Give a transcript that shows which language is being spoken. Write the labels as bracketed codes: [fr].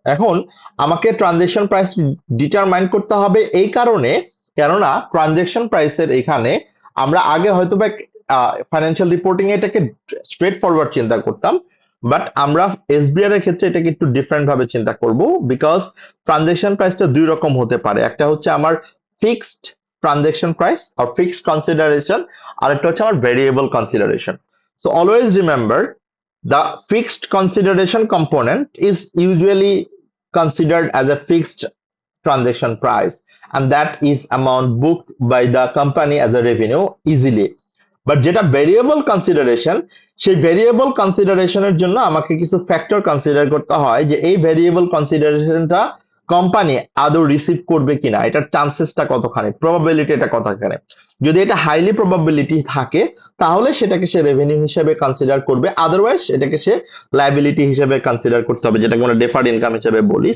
[bn] এখন আমাকে transaction price determine করতে হবে এই কারণে, কেননা ট্রানজেকশন প্রাইসের এখানে আমরা আগে হয়তো বা ফাইন্যান্সিয়াল রিপোর্টিং এটাকে স্ট্রেট ফরওয়ার্ড চিন্তা করতাম, বাট আমরা এসবিআর এর ক্ষেত্রে এটাকে একটু ডিফারেন্ট ভাবে চিন্তা করব, বিকজ ট্রানজেকশন প্রাইসটা দুই রকম হতে পারে। একটা হচ্ছে আমার fixed transaction price [en] or fixed consideration, [bn] আরেকটা হচ্ছে আমার variable consideration. [en] So always remember, the fixed consideration component is usually considered as a fixed transaction price, and that is amount booked by the company as a revenue easily. [bn] But যেটা variable consideration, সেই variable কনসিডারেশনের জন্য আমাকে কিছু factor consider করতে হয় যে এই variable কনসিডারেশনটা company আদৌ রিসিভ করবে কিনা, এটার চান্সেসটা কতখানি, প্রবাবিলিটি এটা কতখানি। যদি এটা হাইলি প্রবাবিলিটি থাকে তাহলে সেটাকে সে রেভিনিউ হিসেবে কনসিডার করবে, আদারওয়াইজ এটাকে সে লায়াবিলিটি হিসেবে কনসিডার করতে হবে, যেটাকে আমরা ডেফার্ড ইনকাম হিসেবে বলি।